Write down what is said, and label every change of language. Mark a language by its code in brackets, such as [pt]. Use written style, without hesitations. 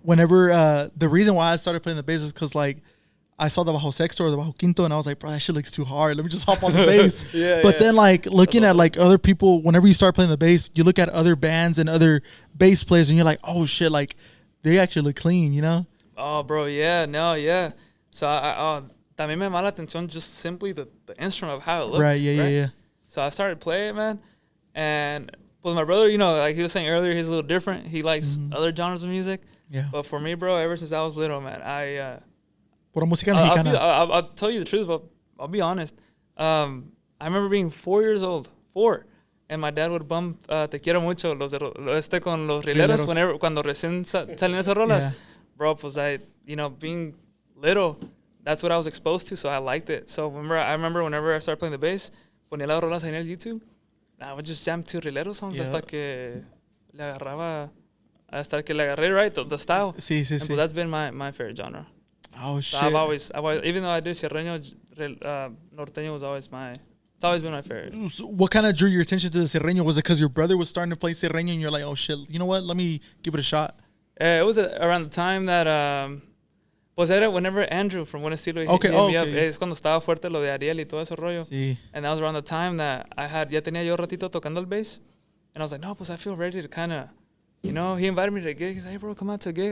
[en] whenever the reason why I started playing the bass is because like I saw the bajo sexto or the bajo quinto and I was like, bro, that shit looks too hard. Let me just hop on the bass. But then like looking at like other people, whenever you start playing the bass, you look at other bands and other bass players and you're like, oh shit, like they actually look clean, you know? Oh, bro, yeah, no, yeah. So [es] también me llamaba la atención [en] just simply the instrument of how it looked. Right, yeah. So I started playing, man, and pues my brother, you know, like he was saying earlier, he's a little different. He likes other genres of music. Yeah. But for me, bro, ever since I was little, man, [es] Pura música mexicana. [en] I'll tell you the truth, but I'll be honest. I remember being 4 years old, and my dad would bump Te Quiero Mucho, [es] con los rileros, cuando recién salen esas rolas. [en] Yeah. Bro, pues being little, that's what I was exposed to, so I liked it. So I remember whenever I started playing the bass, [es] ponía las rolas ahí en el YouTube, [en] I would just jam to rilero songs [es] hasta que le agarré [en] right, the style. [es] Sí. [en] And pues that's been my favorite genre. Oh shit. I've always, even though I did sierreño, norteño was always it's always been my favorite. What kind of drew your attention to the sierreño? Was it because your brother was starting to play sierreño and you're like, oh shit, you know what? Let me give it a shot. It was around the time that, [es] pues era [en] whenever Andrew from Buen Estilo hit me up. [es] Es cuando estaba fuerte lo de Ariel y todo ese rollo. Sí. [en] And that was around the time that [es] ya tenía yo ratito tocando el bass. [en] And I was like, no, pues I feel ready to kind of, you know, he invited me to a gig. He's like, hey, bro, come out to a gig.